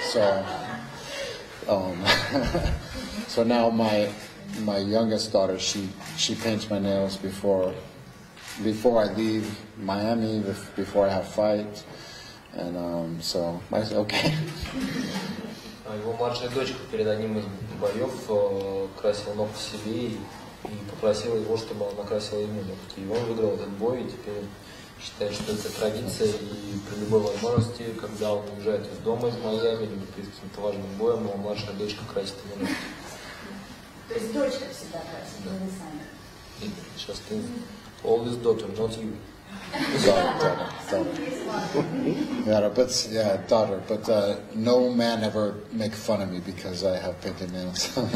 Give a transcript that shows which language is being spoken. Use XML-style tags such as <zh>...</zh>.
<en>So, so now my youngest daughter, she paints my nails before I leave Miami, before I have fight, and so I said, okay.</en> <ru>Его младшая дочка перед одним из боев красила ногти себе и попросила его, чтобы он накрасил ему ногти. И он выиграл этот бой, и теперь считает, что это традиция, и при любой возможности, когда он уезжает из дома, из Майами, или перед каким-то важным боем, его младшая дочка красит ему ногти. То есть дочка всегда красит, да. не вы сами? Сейчас ты</ru> <en>always daughter, not you. Daughter. Yeah, daughter. But no man ever make fun of me because I have painted nails.</en>